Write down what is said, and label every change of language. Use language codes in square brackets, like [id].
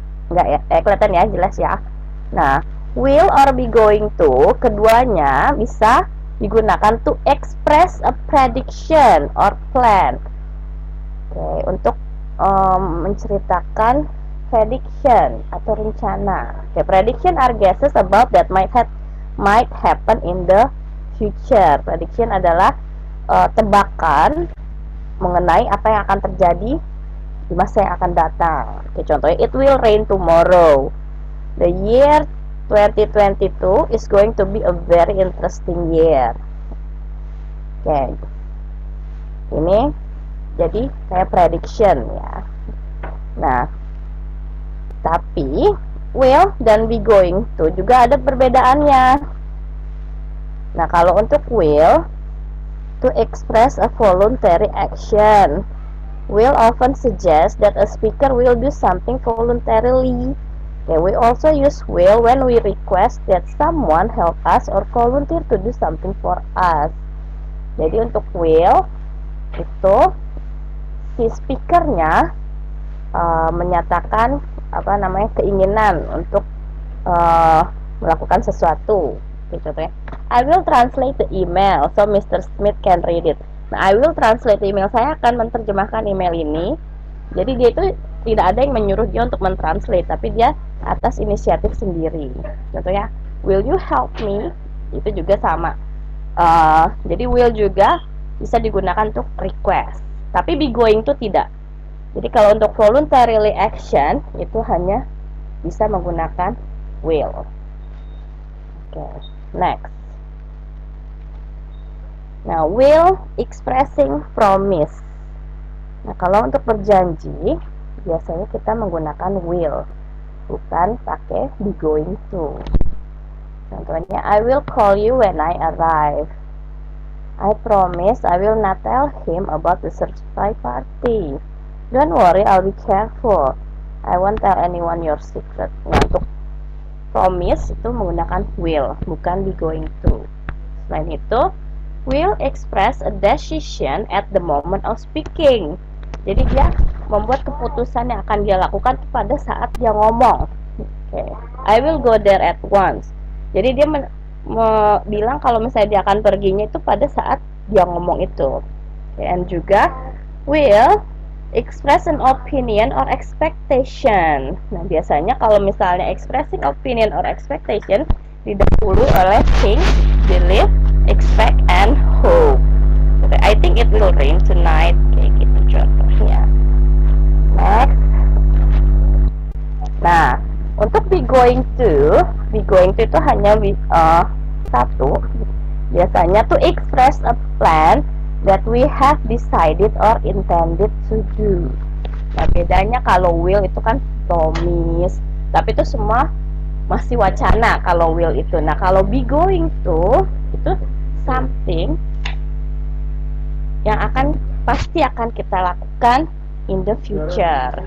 [id] Nggak ya? Kelihatan ya, jelas ya. Nah, [en] will or be going to, [id] keduanya bisa digunakan [en] to express a prediction or plan. [id] Okay, untuk menceritakan prediction atau rencana. [en] Okay, prediction are guesses about that might happen in the future. [id] Prediction adalah tebakan mengenai apa yang akan terjadi di masa yang akan datang. [en] Oke, contohnya, it will rain tomorrow. The year 2022 is going to be a very interesting year. [id] Oke, ini jadi kayak prediction ya. Nah, tapi will dan be going to juga ada perbedaannya. Nah, kalau untuk [en] will, to express a voluntary action, will often suggest that a speaker will do something voluntarily. Okay, we also use will when we request that someone help us or volunteer to do something for us. [id] Jadi untuk will itu si speakernya menyatakan keinginan untuk melakukan sesuatu. [en] Oke, contohnya, I will translate the email so Mr. Smith can read it. [id] Nah, [en] I will translate the email, [id] saya akan menerjemahkan email ini. Jadi dia itu tidak ada yang menyuruh dia untuk mentranslate, tapi dia atas inisiatif sendiri. [en] Contohnya, will you help me? [id] Itu juga sama. Jadi will juga bisa digunakan untuk request, tapi be going to tidak. Jadi kalau untuk voluntarily action itu hanya bisa menggunakan will. [en] Oke, next. [id] Nah, will expressing promise. Nah, kalau untuk berjanji biasanya kita menggunakan will, bukan pakai be going to. [en] Contohnya, I will call you when I arrive. I promise I will not tell him about the surprise party. Don't worry, I'll be careful. I won't tell anyone your secret. [id] Nah, untuk promise itu menggunakan will, bukan be going to. Selain itu, [en] will express a decision at the moment of speaking. [id] Jadi dia membuat keputusan yang akan dia lakukan pada saat dia ngomong. Okay. [en] I will go there at once. [id] Jadi dia bilang kalau misalnya dia akan perginya itu pada saat dia ngomong itu. [en] Okay. And juga will express an opinion or expectation. [id] Nah, biasanya kalau misalnya [en] expressing opinion or expectation [id] didahului oleh [en] think, believe, expect, and hope. Okay, I think it will rain tonight. [id] Kayak gitu contohnya. Next. Nah, untuk be going to itu hanya satu. [en] Biasanya to express a plan that we have decided or intended to do. [id] Nah, bedanya kalau will itu kan promise, tapi itu semua masih wacana kalau will itu. Nah, kalau be going to itu something yang pasti akan kita lakukan [en] in the future.